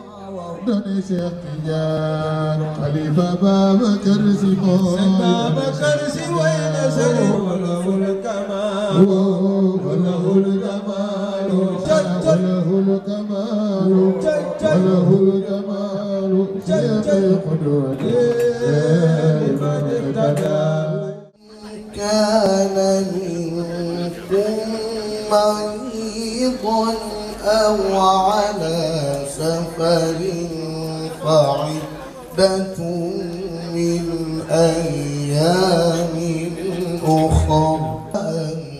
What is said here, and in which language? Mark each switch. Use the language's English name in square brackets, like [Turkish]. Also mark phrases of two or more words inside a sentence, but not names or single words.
[Wolof] doni Cheikh Tidiane Khalifa Babacar Sy Babacar Sy way na Sëriñ [Arabic] وله الكمال وله الكمال وله الكمال وله الكمال [Wolof] Cheikh [Arabic] قدوتي من ابتدا كان منكم مريضا أو على سفر فعدة من أيام أخر أن